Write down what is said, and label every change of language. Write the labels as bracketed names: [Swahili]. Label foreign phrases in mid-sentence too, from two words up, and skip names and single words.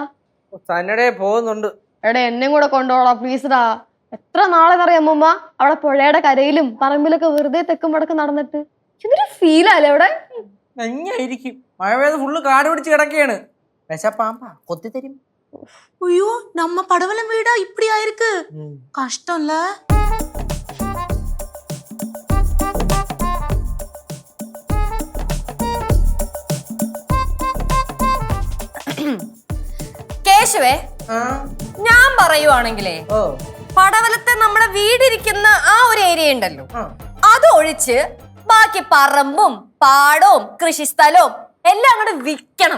[Malayalam] സന്നഡേ പോകുന്നുണ്ട്. എടാ, എന്നെ കൂടെ കൊണ്ടുപോടാ പ്ലീസ്ഡാ. എത്ര നാളെന്നറിയാം അമ്മൂമ്മ അവിടെ പുഴയുടെ കരയിലും പറമ്പിലൊക്കെ വെറുതെ തെക്കും വടക്ക് നടന്നിട്ട്. ഇതൊരു ഫീലല്ലേ അവിടെ? നന്നായിരിക്കും. മഴ പെയ്ത് ഫുള്ള് കാട് പിടിച്ച് കിടക്കുകയാണ്. വിശപ്പാമ്പാ കൊത്തി തരും. [Tamil] ஐயோ, நம்ம படவலம் வீடா இப்படி ஆயிருக்கு. கஷ்டம்ல. [Malayalam] കേശവേ, ഞാൻ പറയുവാണെങ്കിലേ പടവലത്തെ നമ്മുടെ വീടിരിക്കുന്ന ആ ഒരു ഏരിയ ഉണ്ടല്ലോ, അത് ഒഴിച്ച് ബാക്കി പറമ്പും പാടവും കൃഷിസ്ഥലവും എല്ലാം അങ്ങോട്ട് വിൽക്കണം.